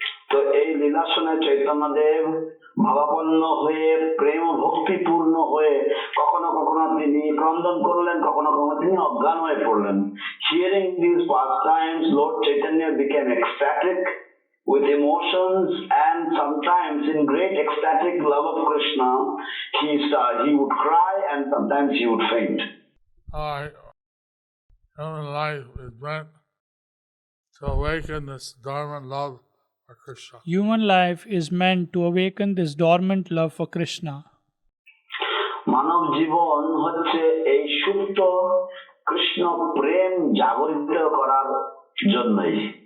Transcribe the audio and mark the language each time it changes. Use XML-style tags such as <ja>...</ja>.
<bn>তো এই লীলা শুনে চৈতন্য দেব ভাবাপন্ন হয়ে প্রেম ভক্তিপূর্ণ হয়ে কখনো কখনো তিনি ক্রন্দন করলেন, কখনো কখনো তিনি অজ্ঞান হয়ে পড়লেন।</bn> <en>Hearing these pastimes, Lord Chaitanya became ecstatic with emotions, and sometimes in great ecstatic love of Krishna, he would cry and sometimes he would faint. Human life is meant to awaken this dormant love for Krishna. Human life is meant to awaken this dormant love for Krishna.</en> <bn>মানব জীবন হচ্ছে এই সুপ্ত কৃষ্ণ প্রেম জাগরিত করার জন্যই।</bn>